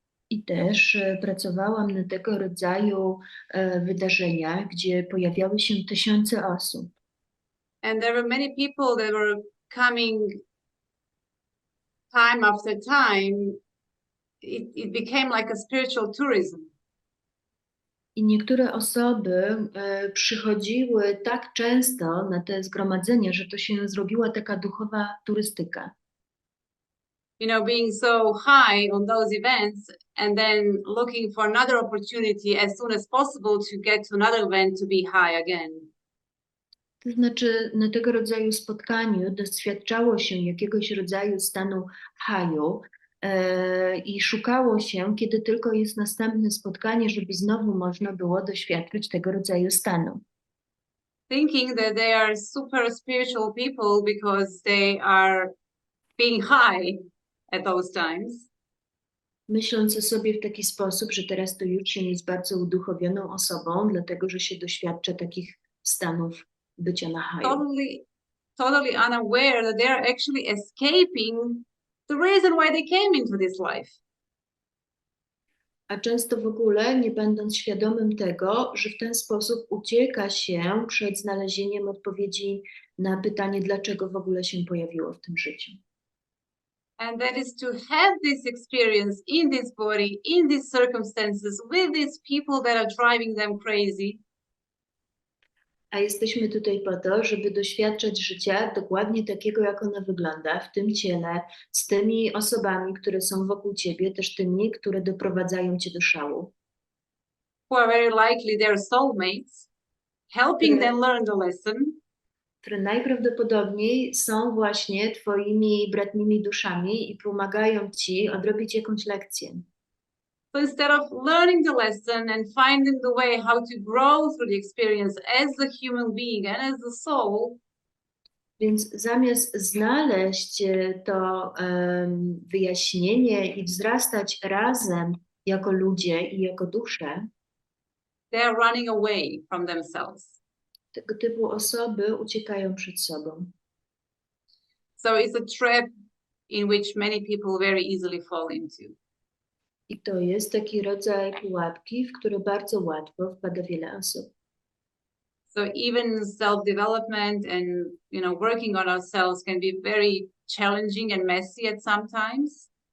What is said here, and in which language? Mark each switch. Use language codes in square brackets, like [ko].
[pl] I też pracowałam na tego rodzaju wydarzeniach, gdzie pojawiały się tysiące osób. [en] And there were many people that were coming time after time. It became like a spiritual tourism. [pl] I niektóre osoby przychodziły tak często na te zgromadzenia, że to się zrobiła taka duchowa turystyka. [en] You know, being so high on those events and then looking for another opportunity as soon as possible to get to another event to be high again. [pl] To znaczy, na tego rodzaju spotkaniu doświadczało się jakiegoś rodzaju stanu haju i szukało się, kiedy tylko jest następne spotkanie, żeby znowu można było doświadczyć tego rodzaju stanu. [en] Thinking that they are super spiritual people because they are being high at those times. [pl] Myśląc o sobie w taki sposób, że teraz to już się jest bardzo uduchowioną osobą, dlatego że się doświadcza takich stanów bycia na haju. [en] Totally unaware that they are actually escaping the reason why they came into this life. [pl] A często w ogóle nie będąc świadomym tego, że w ten sposób ucieka się przed znalezieniem odpowiedzi na pytanie, dlaczego w ogóle się pojawiło w tym życiu. [en] And that is to have this experience in this body, in these circumstances, with these people that are driving them crazy. [pl] A jesteśmy tutaj po to, żeby doświadczać życia dokładnie takiego, jak ono wygląda, w tym ciele, z tymi osobami, które są wokół ciebie, też tymi, które doprowadzają cię do szału. [en] Who are very likely their soulmates, helping them learn the lesson. [pl] Które najprawdopodobniej są właśnie twoimi bratnimi duszami i pomagają ci odrobić jakąś lekcję. [en] So instead of learning the lesson and finding the way how to grow through the experience as a human being and as a soul, [pl] Więc zamiast znaleźć to wyjaśnienie i wzrastać razem jako ludzie i jako dusze, [en] they are running away from themselves. [pl] tego typu osoby uciekają przed sobą. [en] So it's a trap in which many people very easily fall into. [pl] I to jest taki rodzaj pułapki, w który bardzo łatwo wpada wiele osób. [en] So even self-development and, you know, working on ourselves can be very challenging and messy at sometimes.